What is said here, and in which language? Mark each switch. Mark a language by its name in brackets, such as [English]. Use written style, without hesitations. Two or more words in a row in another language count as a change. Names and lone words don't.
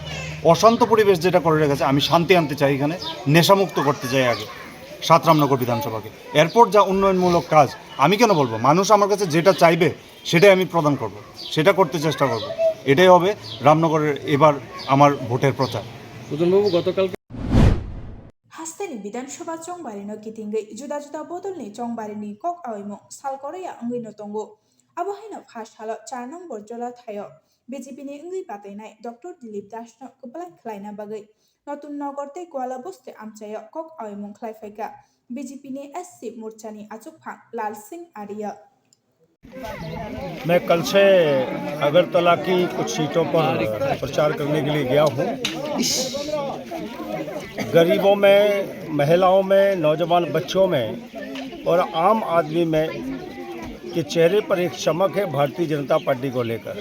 [Bangla] অশান্ত পরিবেশ যেটা করে রেখেছে, আমি শান্তি আনতে চাই, এখানে নেশামুক্ত করতে চাই আগে 7 রামনগর বিধানসভাকে। এরপর যা উন্নয়নমূলক কাজ, আমি কেন বলবো, মানুষ আমার কাছে যেটা চাইবে সেটাই আমি প্রদান করব, সেটা করতে চেষ্টা করব। এটাই হবে রামনগরের এবার আমার ভোটের প্রচার। সুজনবাবু, গতকাল [Kok Borok] हास्तेनि विधानसभा चंबारिनो किथिंगै जुदा जुदा बदलनि चंबारिनि कक आविमुं सालकरैया ngैनो तंगो आबहायनो फासालो 4 नं बरजला थायो BJP-नि ngै बातायनाय डक्टर दिलीप दासनो कप्लाय खलायना बागै नतुन नगर ते गोवाला बस्ते आमचायो कक आविमुं खलायफायका BJP-नि SC मोर्चानि आचुकफां लाल सिंह आर्य। [Hindi] मैं कल से अगरतला की कुछ सीटों पर प्रचार करने के लिए गया हूँ। गरीबों में, महिलाओं में, नौजवान बच्चों में और आम आदमी में के चेहरे पर एक चमक है भारतीय जनता पार्टी को लेकर।